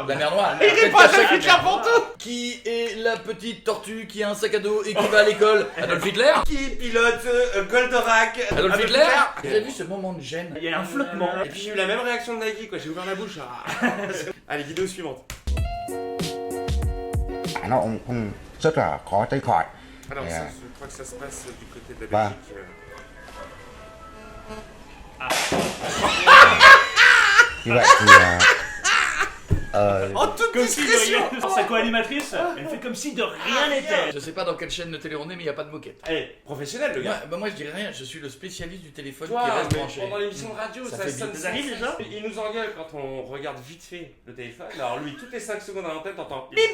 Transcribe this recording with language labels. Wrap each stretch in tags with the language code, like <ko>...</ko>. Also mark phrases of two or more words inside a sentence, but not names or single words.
<fr>La mer Noire. Il est pas Adolf Hitler pour tout. Qui est la petite tortue qui a un sac à dos et qui va à l'école? Adolf Hitler? Qui pilote Goldorak Adolf Hitler? Vous avez vu ce moment de gêne? Il y a un flottement. Et puis j'ai eu la même réaction de Nagui, quoi. J'ai ouvert la bouche. Ah. Allez, vidéo suivante.</fr> <vi>Nó ông rất là khó tránh khỏi.</vi> <fr>Alors, Et, ça, je crois que ça se passe du côté de la Bah. Belgique.</fr> <vi>Như vậy thì</vi> <fr>En toute Comme si de discrétion. rien. Sa co-animatrice, elle fait comme si de rien n'était. Je sais pas dans quelle chaîne de télé on est, mais il n'y a pas de moquette. Eh, professionnel le gars. Moi je dirais rien, je suis le spécialiste du téléphone Toi, qui reste mais branché. pendant l'émission de radio, Ça ça, fait sonne vite. Ça arrive déjà. Il nous engueule quand on regarde vite fait le téléphone. Alors lui, toutes les 5 secondes à l'antenne, t'entends bip bip.</fr>